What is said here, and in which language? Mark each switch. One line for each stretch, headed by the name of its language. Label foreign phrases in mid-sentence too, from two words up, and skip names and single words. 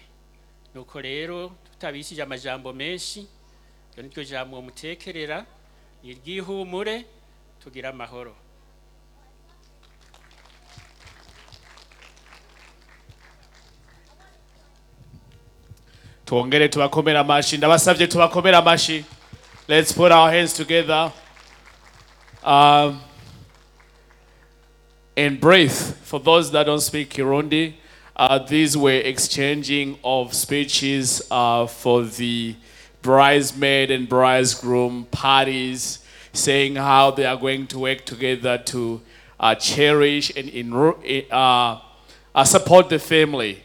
Rundi: Nuko rero tutabishije amajambo menshi, iyo niryo jambo mutekerera, iryihumure, tugira amahoro. Tuongere tubakomera amashi, ndabasavye tubakomera amashi.
English: Let's put our hands together. And breathe. For those that don't speak Kirundi, these were exchanging of speeches for the bridesmaid and bridegroom parties, saying how they are going to work together to cherish and support the family.